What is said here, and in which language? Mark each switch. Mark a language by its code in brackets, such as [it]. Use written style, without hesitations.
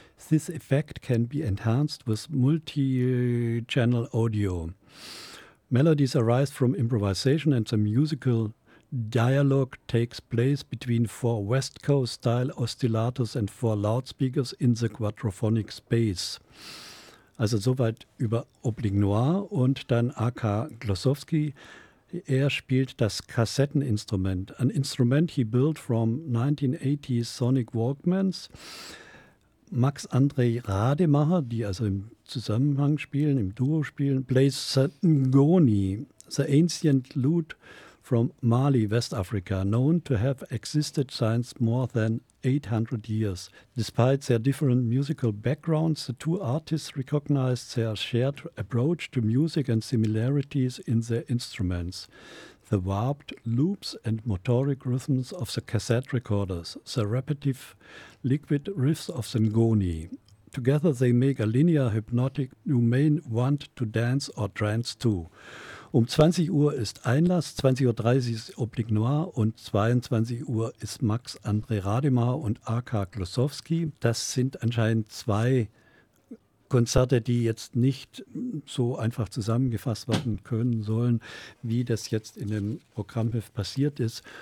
[en] This effect can be enhanced with multi-channel audio. Melodies arise from improvisation and some musical dialogue takes place between four West Coast-style oscillators and four loudspeakers in the quadraphonic space. [de] Also soweit über Oblique Noir und dann A.K. [en] Klosowski. [de] Er spielt das Kassetteninstrument, [en] an Instrument he built from 1980s Sonic Walkmans. Max André Rademacher, [de] die also im Zusammenhang spielen, im Duo spielen, [en] plays Ngoni, the ancient lute from Mali, West Africa, known to have existed since more than 800 years. Despite their different musical backgrounds, the two artists recognized their shared approach to music and similarities in their instruments. The warped loops and motoric rhythms of the cassette recorders, the repetitive liquid riffs of the Ngoni. Together they make a linear hypnotic you may want to dance or trance to. [de] Um 20 Uhr ist Einlass, 20.30 Uhr ist Oblique Noir und 22 Uhr ist Max André Rademacher und A.K. Klosowski. Das sind anscheinend zwei Konzerte, die jetzt nicht so einfach zusammengefasst werden können sollen, wie das jetzt in dem Programmheft passiert ist.